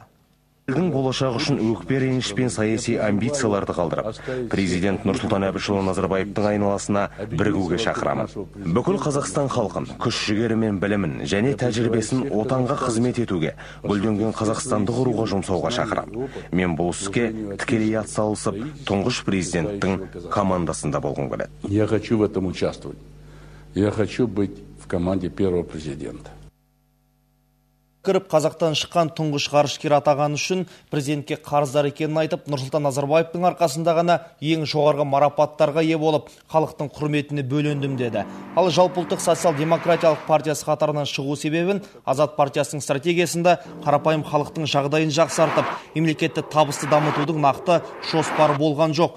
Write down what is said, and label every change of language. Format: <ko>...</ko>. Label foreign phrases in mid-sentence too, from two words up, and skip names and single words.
<kk>Елдің болашағы үшін өкпе реніш пен саяси амбицияларды қалдырып, президент Нұрсұлтан Әбішұлы Назарбаевтың айналасына бірігуге шақырамын. Бүкіл Қазақстан халқын күш-жігері мен білімін және тәжірибесін отанға қызмет етуге, гүлденген Қазақстанды құруға жұмсауға шақырамын. Мен бұл іске тікелей атсалысып, тұңғыш президенттің командасында болғым келеді.</kk> <ru>Я хочу в этом участвовать. Я хочу быть в команде первого президента.</ru> <kk>Қазақтан шыққан тұңғыш ғарышкер атаған үшін президентке қарыздар екенін айтып, Нұрсұлтан Назарбаевтың арқасында ғана ең жоғарғы марапаттарға ие болып, халықтың құрметіне бөлендім деді. Ал жалпыұлттық социал-демократиялық партиясы қатарынан шығу себебін Азат партиясының стратегиясында қарапайым халықтың жағдайын жақсартып, мемлекетті табысты дамытудың нақты жоспары болған жоқ.</kk>